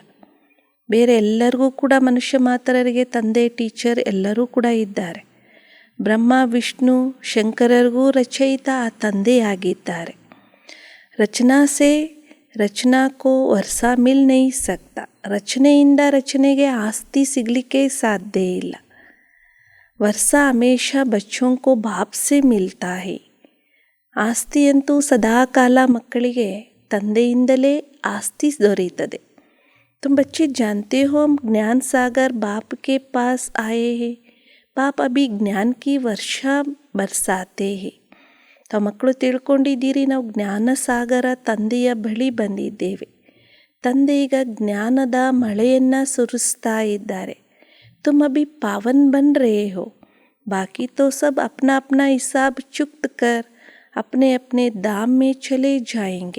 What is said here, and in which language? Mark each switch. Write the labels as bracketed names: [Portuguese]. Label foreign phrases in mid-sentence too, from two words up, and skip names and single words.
[Kannada] ಬೇರೆ ಎಲ್ಲರಿಗೂ ಕೂಡ ಮನುಷ್ಯ ಮಾತ್ರರಿಗೆ ತಂದೆ ಟೀಚರ್ ಎಲ್ಲರೂ ಕೂಡ ಇದ್ದಾರೆ. ಬ್ರಹ್ಮ ವಿಷ್ಣು ಶಂಕರರಿಗೂ ರಚಯಿತ ಆ ತಂದೆಯಾಗಿದ್ದಾರೆ. [Hindi] रचना से रचना को वर्सा मिल नहीं सकता. [Kannada] ರಚನೆಯಿಂದ ರಚನೆಗೆ ಆಸ್ತಿ ಸಿಗಲಿಕ್ಕೆ ಸಾಧ್ಯ ಇಲ್ಲ. [Hindi] वर्सा हमेशा बच्चों को बाप से मिलता है. [Kannada] ಆಸ್ತಿಯಂತೂ ಸದಾಕಾಲ ಮಕ್ಕಳಿಗೆ ತಂದೆಯಿಂದಲೇ ಆಸ್ತಿ ದೊರೆಯುತ್ತದೆ. [Hindi] तुम बच्चे जानते हो हम ज्ञान सागर बाप के पास आए हैं. बाप अभी ज्ञान की वर्षा बरसाते हैं. [Kannada] ತಾವು ಮಕ್ಕಳು ತಿಳ್ಕೊಂಡಿದ್ದೀರಿ, ನಾವು ಜ್ಞಾನ ಸಾಗರ ತಂದೆಯ ಬಳಿ ಬಂದಿದ್ದೇವೆ. ತಂದೆ ಈಗ ಜ್ಞಾನದ ಮಳೆಯನ್ನು ಸುರಿಸ್ತಾ ಇದ್ದಾರೆ. [Hindi] तुम अभी पावन बन रहे हो, बाकी तो सब अपना अपना हिसाब चुकता कर अपने अपने धाम में चले जाएंगे.